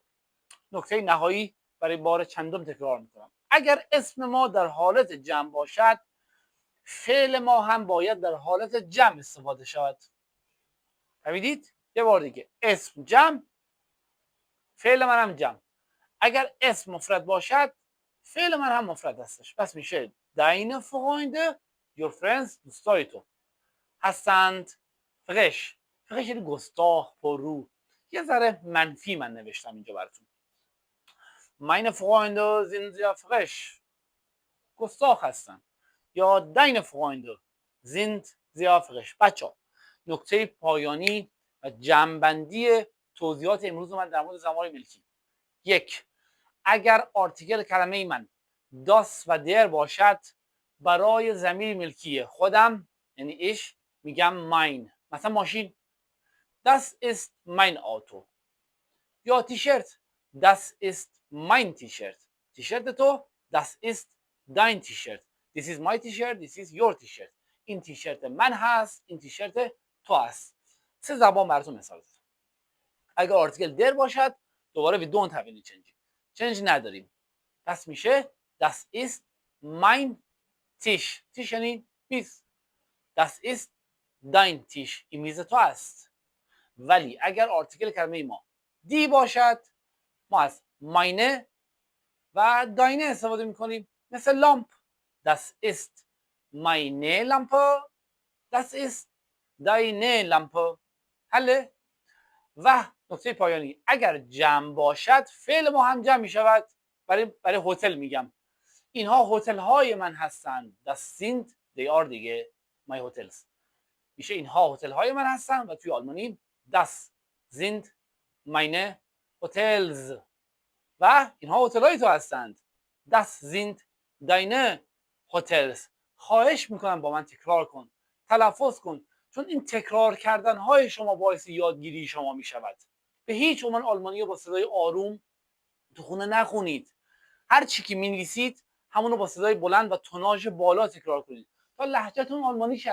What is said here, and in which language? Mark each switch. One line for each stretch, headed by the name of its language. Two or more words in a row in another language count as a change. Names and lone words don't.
Persian: نکته نهایی برای بار چندم تکرار میکنم، اگر اسم ما در حالت جمع باشد فعل ما هم باید در حالت جمع استفاده شود. فهمیدید؟ یه بار دیگه، اسم جمع، فعل من هم جمع. اگر اسم مفرد باشد فعل من هم مفرد هستش، پس میشه
German: deine Freunde
English: your friends
Persian: دوستای تو هستند فرش. فرش یعنی گستاخ، پررو. یه ذره منفی من نوشتم اینجا براتون.
German: meine Freunde sind sehr frisch
Persian: گستاخ هستن،
German: یا deine Freunde sind sehr frisch.
Persian: بچه نکته پایانی و جمع‌بندی توضیحات امروز من در مورد ضمایر ملکی. یک، اگر آرتیکل کلمه من داس و در باشد، برای ضمیر ملکی خودم یعنی ایش میگم ماین. مثلا ماشین
German: das ist mein Auto،
Persian: یا تیشرت
German: das ist mein T-shirt.
Persian: تیشرت تو
German: das ist dein T-shirt.
English: This is my T-shirt, this is your T-shirt.
Persian: این تیشرت من هست، این تیشرت تو هست. سه زبان براتون مثال زدم. اگر آرتیکل در باشد دوباره
English: we don't have any change.
Persian: چنج نداریم، پس میشه
German: das ist mein Tisch.
Persian: Tisch یعنی میز.
German: das ist dein Tisch.
Persian: این میز تو است. ولی اگر آرتیکل کلمه ما دی باشد ما از meine و deine استفاده میکنیم. مثل لامپ
German: das ist meine Lampe، das ist deine Lampe.
Persian: حله. و نکته پایانی، اگر جمع باشد فعل ما هم جمع می شود. برای هتل میگم اینها هتل های من هستند.
German: das sind
English: they are
German: دیگه
English: my hotels.
Persian: میشه اینها هتل های من هستند و توی آلمانی
German: das sind meine hotels.
Persian: و اینها هتل های تو هستند.
German: das sind deine hotels.
Persian: خواهش میکنم با من تکرار کن، تلفظ کن، چون این تکرار کردن های شما باعث یادگیری شما میشود. به هیچ عنوان آلمانی رو با صدای آروم تو خونه نخونید. هر چی که می‌نویسید همون رو با صدای بلند و توناژ بالا تکرار کنید تا لهجه‌تون آلمانی شه.